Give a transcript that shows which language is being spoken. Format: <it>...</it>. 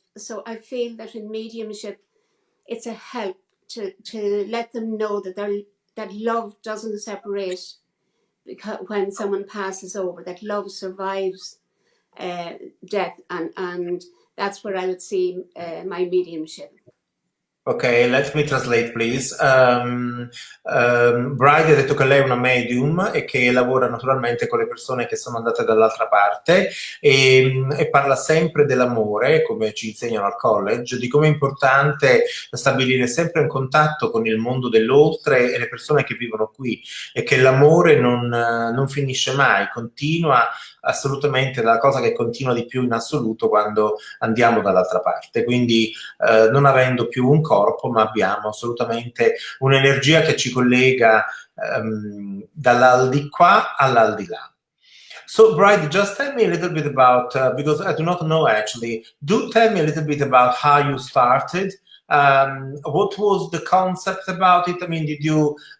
<en>So I feel that in mediumship, it's a help to let them know that that love doesn't separate, because when someone passes over, that love survives death, and that's where I would see my mediumship. Ok, let me translate, please.</en> <it>Bridie ha detto che lei è una medium e che lavora naturalmente con le persone che sono andate dall'altra parte e parla sempre dell'amore, come ci insegnano al college, di come è importante stabilire sempre un contatto con il mondo dell'oltre e le persone che vivono qui, e che l'amore non finisce mai, continua assolutamente, la cosa che continua di più in assoluto quando andiamo dall'altra parte. Quindi non avendo più un corpo, ma abbiamo assolutamente un'energia che ci collega dall'aldilà all'aldilà.</it> <en>So, Bridie, just tell me a little bit about, because I do not know actually, do tell me a little bit about how you started. What was the concept about it? I mean, did you...</en>